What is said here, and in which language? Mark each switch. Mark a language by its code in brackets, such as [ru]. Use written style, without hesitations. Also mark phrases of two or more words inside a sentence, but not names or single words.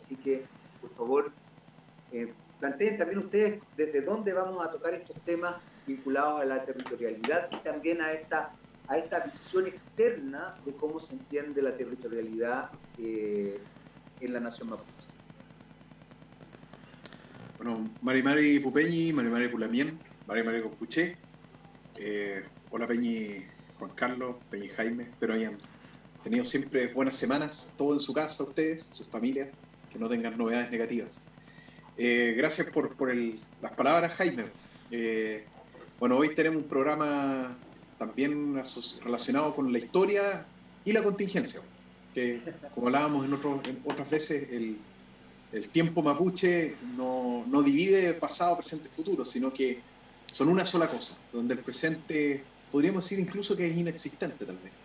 [es] Así que, por favor, planteen también ustedes desde dónde vamos a tocar estos temas vinculados a la territorialidad y también a esta visión externa de cómo se entiende la territorialidad en la nación mapuche. Bueno, [arn] Mari Mari Pupeñi, Mari Mari Pulamien, Mari Mari Compuché. [es] Hola Peñi Juan Carlos, Peñi Jaime. Espero hayan tenido siempre buenas semanas, todo en su casa, ustedes, sus familias, que no tengan novedades negativas. Gracias por las palabras, Jaime. Bueno, hoy tenemos un programa también relacionado con la historia y la contingencia, que como hablábamos en otras veces, el tiempo mapuche no divide pasado, presente y futuro, sino que son una sola cosa, donde el presente podríamos decir incluso que es inexistente tal vez.